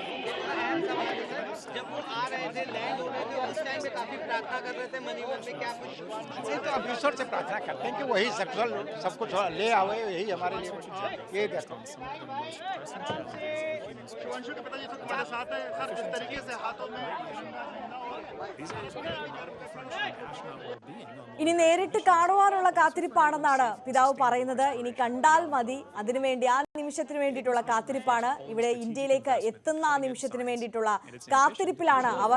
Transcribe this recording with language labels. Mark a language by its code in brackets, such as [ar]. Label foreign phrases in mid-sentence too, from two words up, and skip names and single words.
[hi] जब वो आ रहे थे, लैंड हो रहे थे, उस टाइम पे काफी प्रार्थना कर रहे थे मन ही मन में, क्या कुछ ये तो अब ईश्वर से प्रार्थना करते हैं कि वही सब कुछ ले आवे, यही हमारे लिए ये देखो। शिवांशु के पिताजी तो तुम्हारे साथ है सर, जिस तरीके से हाथों में [ml] ഇനി നേരിട്ട് കാണുവാനുള്ള കാത്തിരിപ്പാണെന്നാണ് പിതാവ് പറയുന്നത്. ഇനി കണ്ടാൽ മതി, അതിനുവേണ്ടി ആ നിമിഷത്തിന് വേണ്ടിയിട്ടുള്ള കാത്തിരിപ്പാണ്. ഇവിടെ ഇന്ത്യയിലേക്ക് എത്തുന്ന ആ നിമിഷത്തിന് വേണ്ടിയിട്ടുള്ള കാത്തിരിപ്പിലാണ് അവർ.